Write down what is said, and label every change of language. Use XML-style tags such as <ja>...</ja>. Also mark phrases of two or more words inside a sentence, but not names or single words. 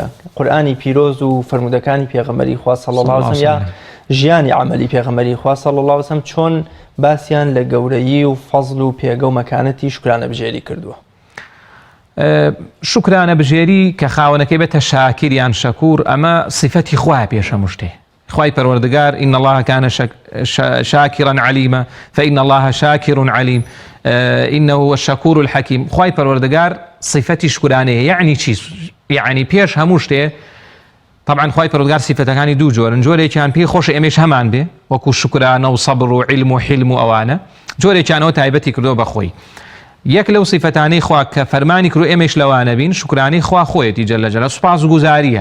<ckb>قورئانی پیرۆز و فەرمودەکانی پێغەمبەری خوا</ckb> <ar>صلی الله علیه و سلم</ar> <ckb>یا ژیانی عەمەلی پێغەمبەری خوا</ckb> <ar>صلی الله علیه و سلم</ar> <ckb>چۆن باسییان لە گەورەیی و فەزڵ و پێگە و مەکانەتی شکرانە بژێری کردووە؟ شکرانە بژێری کە خاوەنەکەی بێتە شاکر یان شەکوور ئەمە صفەتی خوایە پێش هەموو شتێ. خوای پەروەردگار</ckb> <ar>إن الله كان شاكرا عليما فإن الله شاكر عليم إنه هو الشكور الحكيم.</ar> <ckb>خوای پەروەردگار صفەتی شکرانەیە یعنی چی؟ یعنی پێش هەموو شتێ طبعا خوای پەروەردگار صفەتەکانی دوو جۆرن جۆرێکیان پێی خۆشە ئێمەش هەمان بێ وەکو شکرانە و سەبر و عیلم و حلم و ئەوانە جۆرێکیانەوە تایبەتی کردووە بەخۆی. یەک لەو صفەتانەی خوا کە فەرمانی کردو ئێمەش لەوانە بین شکرانەی خوا خۆیەتی جەلە جەلالوه سوپاسگوزاریە.</ckb>